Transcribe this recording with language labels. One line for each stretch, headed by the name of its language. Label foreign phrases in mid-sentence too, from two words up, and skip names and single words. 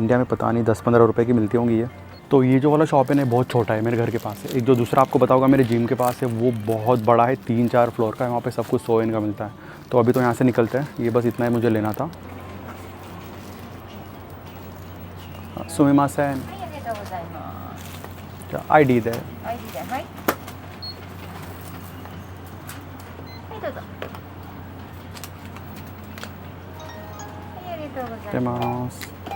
Hindi: इंडिया में पता नहीं 10-15 रुपये की मिलती होंगी ये। तो ये जो वाला शॉप है ना, बहुत छोटा है, मेरे घर के पास है। एक जो दूसरा आपको पता होगा मेरे जिम के पास है, वो बहुत बड़ा है, 3-4 फ्लोर का है। वहाँ पे सब कुछ 100 येन का मिलता है। तो अभी तो यहाँ से निकलते हैं। ये बस इतना ही मुझे लेना था।
Japanese: सुमिमासेन, ID で。はい。はい、どうぞ。はい、ありがとうござい出ます。ます。